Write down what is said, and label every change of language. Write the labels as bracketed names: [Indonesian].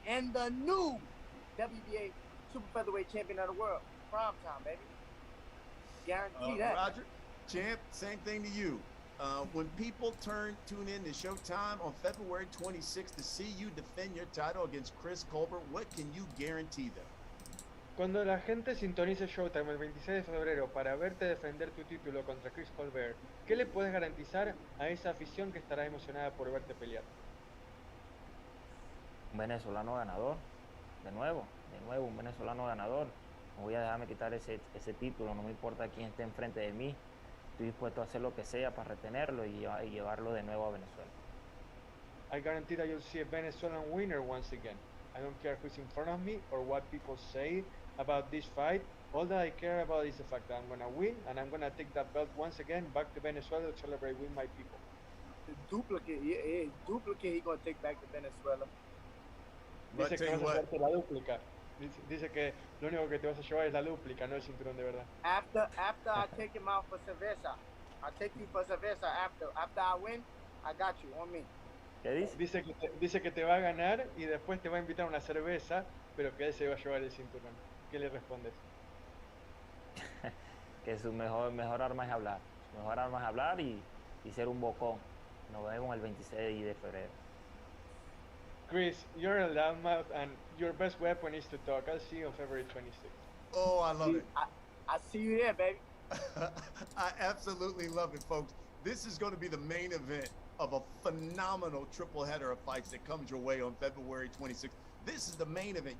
[English] And the new WBA Super Featherweight Champion of the World. Prime time, baby. Guarantee that. Roger, champ, same thing to you. When people tune in to Showtime on February 26th to see you defend your title against Chris Colbert, what can you guarantee them? [Spanish] Cuando la gente sintonice Showtime el 26 de febrero para verte defender tu título contra Chris Colbert, ¿qué le puedes garantizar a esa afición que estará emocionada por verte pelear? Un venezolano ganador, de nuevo, un venezolano ganador. No voy a dejarme quitar ese título, no me importa quién esté enfrente de mí. Estoy dispuesto a hacer lo que sea para retenerlo y llevarlo de nuevo a Venezuela. [English] I guarantee that you'll see a Venezuelan winner once again. I don't care who's in front of me or what people say about this fight. All that I care about is the fact that I'm going to win and I'm going to take that belt once again back to Venezuela to celebrate with my people. The duplicate, he going to take back to Venezuela. [Spanish] Dice que vas a llevarte la dúplica. Dice que lo único que te vas a llevar es la dúplica, no el cinturón de verdad. [English] After I take him out for cerveza, I'll take you for cerveza after I win, I got you on me. [Spanish] ¿Qué dice? Dice que te va a ganar y después te va a invitar a una cerveza, pero que él se va a llevar el cinturón. ¿Qué le respondes? Que su mejor arma es hablar. Su mejor arma es hablar y ser un bocón. Nos vemos el 26 de febrero. [English] Chris, you're a loudmouth and your best weapon is to talk. I'll see you on February 26th. Oh, I love it. I see you there, baby. I absolutely love it, folks. This is going to be the main event of a phenomenal triple header of fights that comes your way on February 26th. This is the main event.